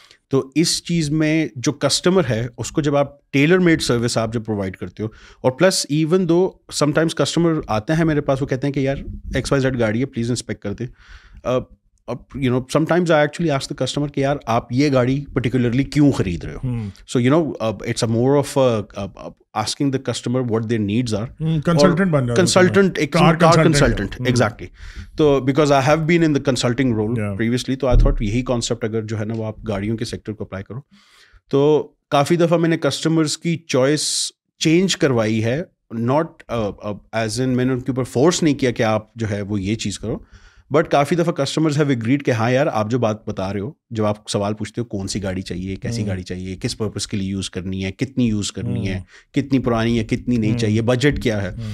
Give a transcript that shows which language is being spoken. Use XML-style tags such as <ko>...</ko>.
<ur>تو اس چیز میں جو کسٹمر ہے اس کو جب آپ ٹیلر میڈ سروس آپ جب پرووائڈ کرتے ہو، اور plus even though some times customer آتے ہیں میرے پاس، وہ کہتے ہیں کہ یار XYZ گاڑی ہے، پلیز انسپیکٹ کر دیں.</ur> <en>you know sometimes I actually ask the customer</en> <ur>کہ یار آپ یہ گاڑی پرٹیکولرلی کیوں خرید رہے ہو.</ur> <en>So you know it's a more of asking the customer what their needs are. Consultant, car consultant, exactly. So because I have been in the consulting role previously, تو I thought یہی concept</en> <ur>اگر جو ہے نا وہ آپ گاڑیوں کے سیکٹر کو اپلائی کرو. تو کافی دفعہ میں نے کسٹمرس کی چوائس چینج کروائی ہے، ناٹ ایز ان میں نے ان کے اوپر فورس نہیں کیا کہ آپ جو ہے وہ یہ چیز کرو، بٹ کافی دفعہ کسٹمرز ہیو اگریڈ کہ ہاں یار آپ جو بات بتا رہے ہو، جب آپ سوال پوچھتے ہو کون سی گاڑی چاہیے، کیسی گاڑی چاہیے، کس پرپز کے لیے یوز کرنی ہے، کتنی یوز کرنی ہے، کتنی پرانی ہے، کتنی نہیں چاہیے، بجٹ کیا ہے.</ur>